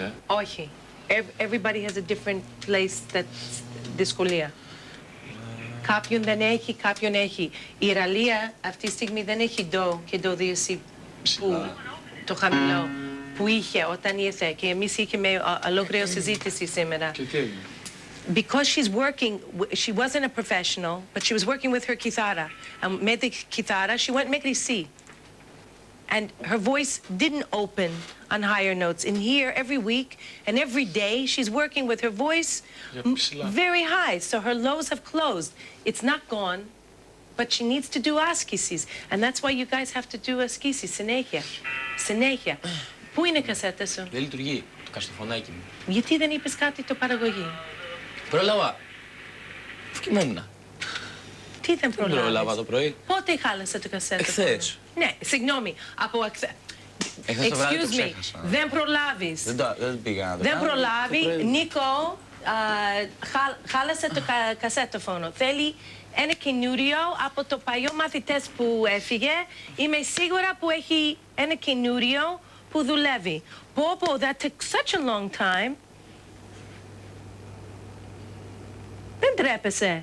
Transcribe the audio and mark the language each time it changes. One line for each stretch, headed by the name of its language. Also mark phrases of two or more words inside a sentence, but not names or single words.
Greek: Όχι.
English: Everybody has a different place that's δυσκολία.
Greek: Κάποιον δεν έχει, κάποιον έχει. Η Ραλία αυτή τη στιγμή δεν έχει ντο και ντο διεσί που το χαμηλό που είχε όταν ήρθε και εμείς είχαμε ολόκληρη συζήτηση σήμερα. Και τι έγινε?
English: Because she's working, she wasn't a professional, but she was working with her kithara. And με the kithara, she went μέχρι C. And her voice didn't open on higher notes. In here, every week and every day, she's working with her voice very high. So her lows have closed. It's not gone, but she needs to do askisis. And that's why you guys have to do askisis.
Greek: Συνέχεια. Συνέχεια. Πού είναι η κασέτα σου? Δεν λειτουργεί το καστοφωνάκι μου. Γιατί δεν είπες κάτι το παραγωγή? Πρόλαβα. Κοιμόμουν. Τι δεν προλάβεις? Πρόλαβα το πρωί. Πότε χάλασε το κασέτα? Εχθές. Ναι, συγγνώμη. Από εχθές. Εχθές το βράδυ το
English: Excuse me,
Greek: ξέχασα. δεν προλάβεις. Δεν πήγα να το Δεν κάνω. προλάβει. Νίκο, χάλασε το κασέτοφωνο. Θέλει ένα καινούριο από το παλιό μαθητές που έφυγε. Είμαι σίγουρα που έχει ένα καινούριο που δουλεύει. Πω,
English: that took such a long time.
Greek: Δεν τρέπεσαι.